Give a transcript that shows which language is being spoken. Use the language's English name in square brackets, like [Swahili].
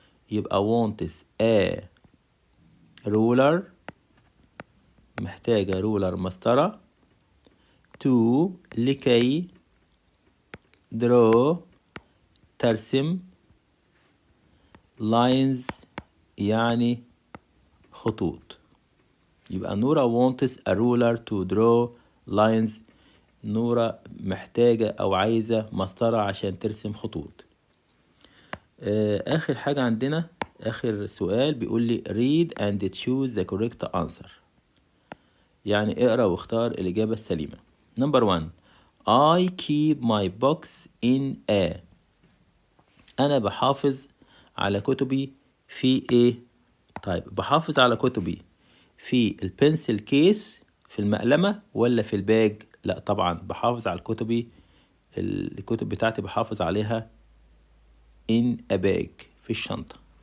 [Arabic] يبقى [English] wants a ruler، [Arabic] محتاجة رولر مسطرة. to لكي draw ترسم. lines يعني خطوط. يبقى [English] Noura wants a ruler to draw lines. [Arabic] نورا محتاجة أو عايزة مسطرة عشان ترسم خطوط. آخر حاجة عندنا، آخر سؤال بيقول لي [English] read and choose the correct answer، [Arabic] يعني اقرأ واختار الإجابة السليمة. [English] Number 1 I keep my books in a. [Arabic] أنا بحافظ على كتبي في إيه؟ طيب بحافظ على كتبي في البنسل كيس، في المقلمة ولا في الباج؟ لا طبعا بحافظ على الكتب بتاعتي بحافظ عليها [English] in a bag، [Arabic] في الشنطة.